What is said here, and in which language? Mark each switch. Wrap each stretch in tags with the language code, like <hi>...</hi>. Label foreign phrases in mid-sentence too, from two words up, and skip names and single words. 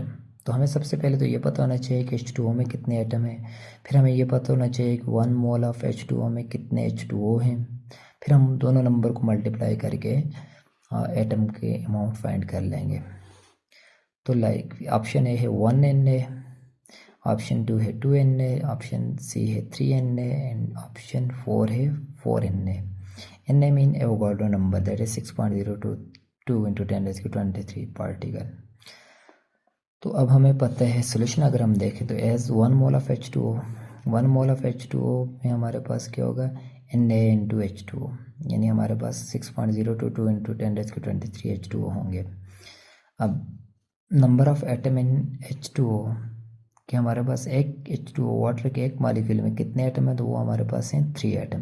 <hi>तो हमें सबसे पहले तो ये पता होना चाहिए कि H2O में कितने एटम हैं, फिर हमें ये पता होना चाहिए कि</hi> <en>1 mole of H2O</en> <hi>में कितने H2O हैं, फिर हम दोनों नंबर को मल्टीप्लाई करके एटम के</hi> <en>amount find</en> <hi>कर लेंगे। तो</hi> <en>like option A</en> <hi>है 1 Na, ऑप्शन 2 है 2 Na,</hi> <en>option C</en> <hi>है 3 Na</hi> <en>and option</en> <hi>4 है 4 Na।</hi> <en>Na mean Avogadro number that is 6.022 into 10⁻23 पार्टिकल।</en> <hi>तो अब हमें पता है सोल्यूशन अगर हम देखें तो</hi> <en>as 1 mole of H2O, 1 mole of H2O</en> <hi>में हमारे पास क्या होगा</hi> <en>Na into H2O,</en> <hi>यानी हमारे पास 6.022 into 10⁻23 H2O होंगे। अब</hi> <en>number of atom in H2O</en> <hi>कि हमारे पास एक H2O वाटर के एक मालिक्यूल में कितने एटम है, तो वो हमारे पास हैं 3 एटम।</hi>